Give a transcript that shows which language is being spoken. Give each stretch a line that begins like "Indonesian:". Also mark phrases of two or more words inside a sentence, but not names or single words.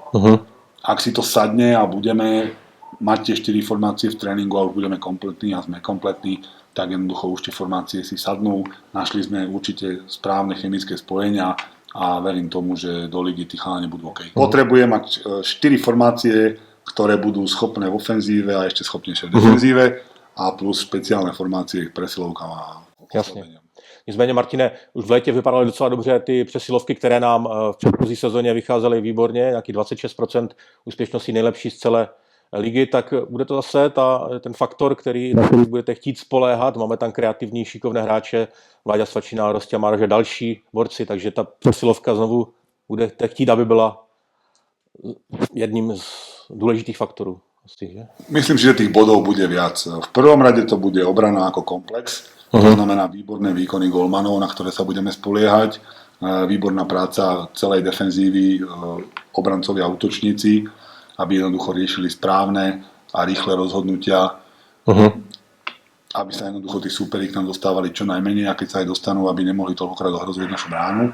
Slovak: Ak si to sadne a budeme mať tie 4 formácie v tréningu a už budeme kompletní a sme kompletní, tak jednoducho už tie formácie si sadnú. Našli sme určite správne chemické spojenia a verím tomu, že do ligy tí chalani budú OK. Potrebujem mať 4 formácie, ktoré budú schopné v ofenzíve a ešte schopnejšie v defenzíve a plus špeciálne formácie k presilovkám a
Czech: Jasně. Nicméně, Martine, už v létě vypadaly docela dobře ty přesilovky, které nám v předchozí sezóně vycházely výborně, nějaký 26% úspěšnosti, nejlepší z celé ligy, tak bude to zase ten faktor, na který budete chtít spoléhat. Máme tam kreativní, šikovné hráče, Vláďa Svačina, Rostia Márože, další borci, takže ta přesilovka znovu budete chtít, aby byla jedním z důležitých faktorů. Že?
Slovak: Myslím, že tých bodov bude viac. V prvom rade to bude obrana ako komplex, to znamená výborné výkony golmanov, na ktoré sa budeme spoliehať, výborná práca celej defenzívy, obrancovia a útočníci, aby jednoducho riešili správne a rýchle rozhodnutia, aby sa jednoducho tí súperi k nám dostávali čo najmenej a keď sa aj dostanú, aby nemohli toľkokrát ohrozovať našu bránu.